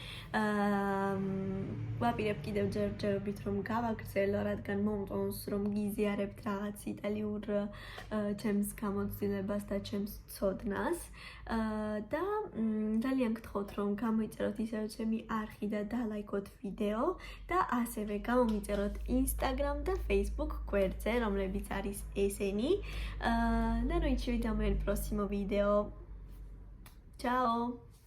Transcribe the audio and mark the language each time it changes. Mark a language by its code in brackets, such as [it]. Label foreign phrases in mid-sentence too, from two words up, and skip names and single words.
[ka] ვაპირებ კიდევ ჯერჯერობით რომ გავაგრძელო, რადგან მომწონს რომ გიზიარებთ რაღაც იტალიურ ჩემს გამოცდილებას და ჩემს ცოდნას. და ძალიან გთხოვთ რომ გამოიწეროთ ისევ ჩემი არხი და დალაიქოთ ვიდეო და ასევე გამომიწეროთ Instagram და Facebook გვერდზე, რომლებიც არის ესენი. [it] Da noi ci vediamo nel prossimo video. Ciao!